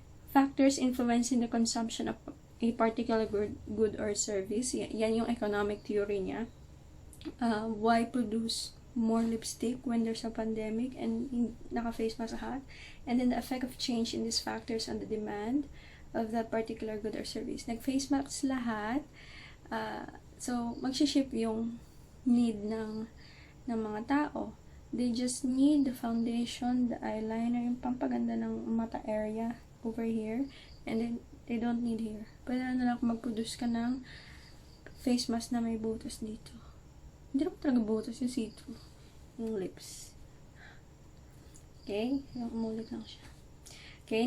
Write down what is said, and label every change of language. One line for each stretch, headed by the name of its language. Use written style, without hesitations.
English: Factors influencing the consumption of a particular good or service.
Filipino: Yan yung
English: economic theory niya. Why produce more lipstick when there's a pandemic and
Filipino: naka-face mask lahat?
English: And then the effect of change in these factors on the demand of that particular good or service.
Filipino: Nag-face mask lahat. So, mag-ship yung need ng mga tao.
English: They just need the foundation, the eyeliner,
Filipino: yung pampaganda ng mata area over here.
English: And then, they don't need here.
Filipino: Pwede na lang kung mag-produce ka ng face mask na may butas dito. Hindi naman talaga butas yung see-through. Yung lips. Okay? Yung umulit lang siya. Okay?